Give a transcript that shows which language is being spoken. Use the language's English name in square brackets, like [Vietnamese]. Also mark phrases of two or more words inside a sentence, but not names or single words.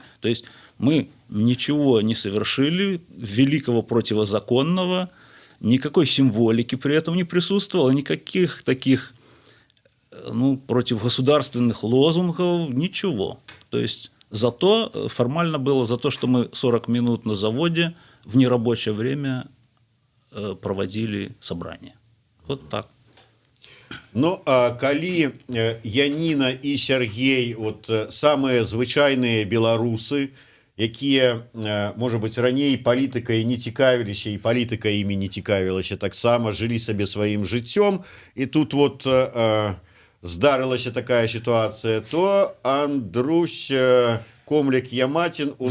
[Russian] То есть мы ничего не совершили великого противозаконного, никакой символики при этом не присутствовало, никаких таких, ну, противогосударственных лозунгов, ничего. То есть зато формально было за то, что мы 40 минут на заводе в нерабочее время проводили собрание. Вот так. [Belarusian] Ну, калі Яніна і Сергей, вот самыя звычайныя беларусы, якія, можа быць, раней палітыкай не цікавіліся, і палітыка імі не цікавілася, таксама жылі сабе сваім жыццём, і тут вот здарылася такая ситуация, то Андрусь Комлік Яматін у нас